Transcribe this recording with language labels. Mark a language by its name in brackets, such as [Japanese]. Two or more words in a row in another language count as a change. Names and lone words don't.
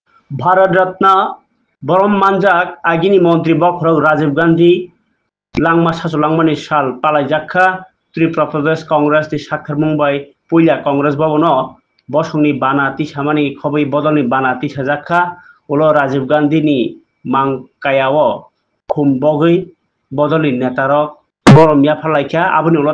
[Kok Borok] भारत रत्न बरम मानजाक आगिनि मंत्री बखरक राजीव गांधी langma sasulangmani sal palaijakha Tripura Pradesh Congress ni sakhar mumbai puila Congress bhabono bosongni bana tisamani khoboi bodolni bana tisajakha ulo Rajiv Gandhi ni mangkayao khum bogoi bodolni netarok borom yapalaikha aboni ulo